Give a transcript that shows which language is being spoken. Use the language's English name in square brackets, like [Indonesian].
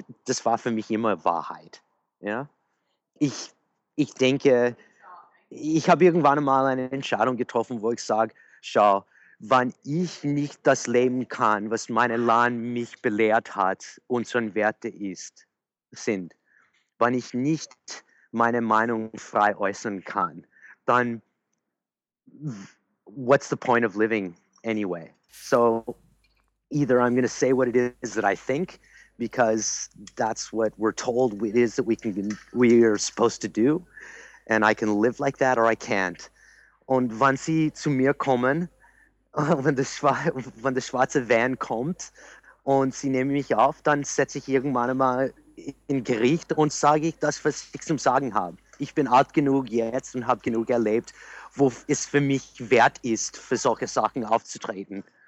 [German] Das war für mich immer Wahrheit. Ja? Ich denke, ich habe irgendwann mal eine Entscheidung getroffen, wo ich sage, schau, wenn ich nicht das leben kann, was meine Lern mich belehrt hat, unseren Werte ist, sind, wenn ich nicht meine Meinung frei äußern kann, dann [English] what's the point of living anyway? So either I'm going to say what it is that I think, because that's what we're told it is that we are supposed to do, and I can live like that or I can't. [German] Und wenn sie zu mir kommen, wenn der schwarze Van kommt und sie nehmen mich auf, dann setze ich irgendwann mal in Gericht und sage ich das, was ich zum Sagen habe. Ich bin alt genug jetzt und habe genug erlebt, wo es für mich wert ist, für solche Sachen aufzutreten.